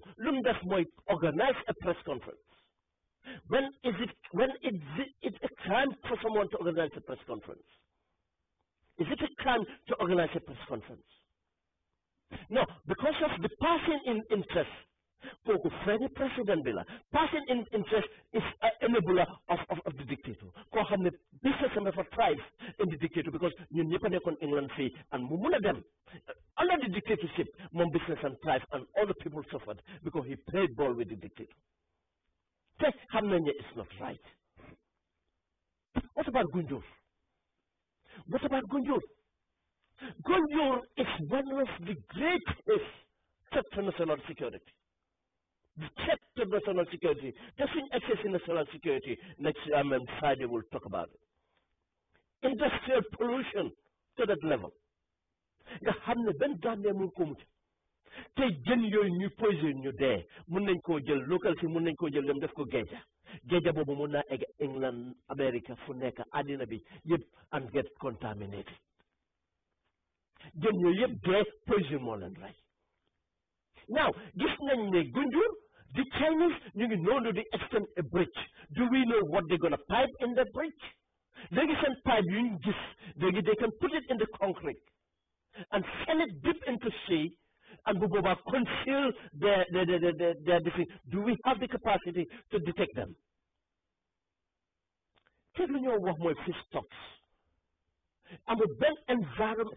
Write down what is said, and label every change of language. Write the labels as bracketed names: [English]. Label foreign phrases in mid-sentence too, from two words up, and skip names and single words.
[English] Lumdas might organize a press conference. When is it a crime for someone to organize a press conference? Is it a crime to organize a press conference? No, because of the passing in interest kooku friendly president [Wolof] bi la [English] passing in interest is an enabler of the dictator [Wolof] koo xam ne [English] business am dafa thrive in the dictator because [Wolof] ñun ñëpp a nekkoon [English] England fii and [Wolof] mu mun a dem [English] under the dictatorship moom business and thrive and all the people suffered because he played ball with the dictator [Wolof] te xam nañ ne [English] it's not right. What about Gunjur? What about Gunjur? Gunjur is one of the greatest threats to national security. The threat to national security. Just in access in national security. Next Friday we'll talk about it. Industrial pollution to that level. [Wolof] nga xam ne benn Gambia mu ko mucc tey jën yooyu ñu poison ñu dee mun nañ koo jël local si mun nañ koo jël dem def ko géeja boobu mun naa egg England America fu nekk àddina bi yëpp [English] and get contaminated [Wolof] jën yooyu yëpp dee poison moo leen rey now gis nañ ne Gunjur [English] the Chinese [Wolof] ñu ngi noonu di [English] extend a bridge do we know what they're gonna pipe in the bridge [Wolof] léegi seen pipe yu ñu gis léegi [English] they can put it in the concrete and send it deep into sea and conceal their defeat. Do we have the capacity to detect them? Tell me what fish stocks. I'm a bent environment.